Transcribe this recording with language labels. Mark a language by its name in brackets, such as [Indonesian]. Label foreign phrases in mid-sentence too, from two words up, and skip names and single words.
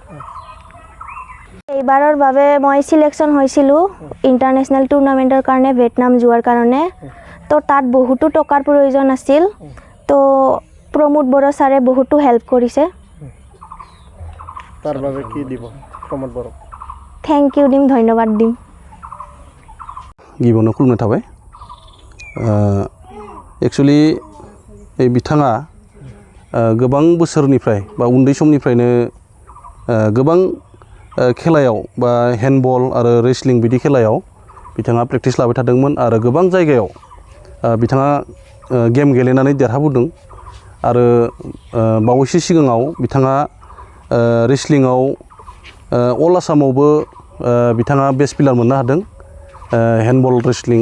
[Assamese] এইবাৰৰ বাবে মই সিলেকশন হৈছিলো [English] international tournament [Assamese] কাৰণে ভিয়েটনাম যোৱাৰ কাৰণে। তো তাত বহুতো টকাৰ প্ৰয়োজন আছিল, তো প্ৰমোদ বড় ছাৰে বহুতো হেল্প কৰিছে। তাৰ বাবে কি দিব প্ৰমোদ বড়? [English] thank you [Assamese] দিম, ধন্যবাদ দিম। [Bodo] गिबियावनो खुलुमनाय थाबाय। एक्चुअली बिथाङा गोबां बोसोरनिफ्राय बा उन्दै समनिफ्रायनो गोबां खेलायाव बा हैंडबॉल आरो रेसलिंग बिदि खेलायाव बिथाङा प्रेक्टिस लाबाय थादोंमोन आरो गोबां जायगायाव बिथाङा गेम गेलेनानै देरहाबोदों आरो बावैसो सिगाङाव बिथाङा रेसलिंआव अल आसामावबो बिथाङा [English] best player [Bodo] मोननो हादों [English] handball wrestling.